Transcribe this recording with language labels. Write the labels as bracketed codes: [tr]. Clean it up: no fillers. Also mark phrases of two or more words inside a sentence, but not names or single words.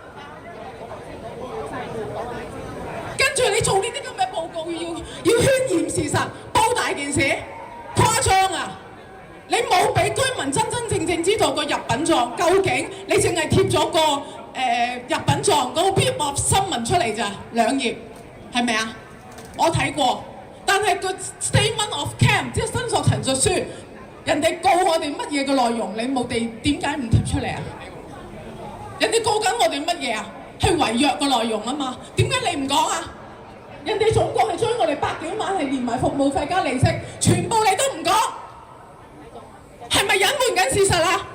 [yue] 跟住你做呢啲咁嘅報告，要渲染事實，煲大件事，誇張啊！你冇俾居民真正知道個入稟狀，究竟你淨係貼咗個入稟狀嗰個 [en] bit of [yue] 新聞出嚟咋，2頁，係咪啊？我睇過，但係個 [en] statement of cam [yue] 即係申索陳述書。人哋告我哋乜嘢嘅內容，你冇地點解唔貼出嚟啊？人哋告緊我哋乜嘢啊？係違約嘅內容啊嘛，點解你唔講啊？人哋總共係追我哋百幾萬，係連埋服務費加利息，全部你都唔講，係咪隱瞞緊事實啊？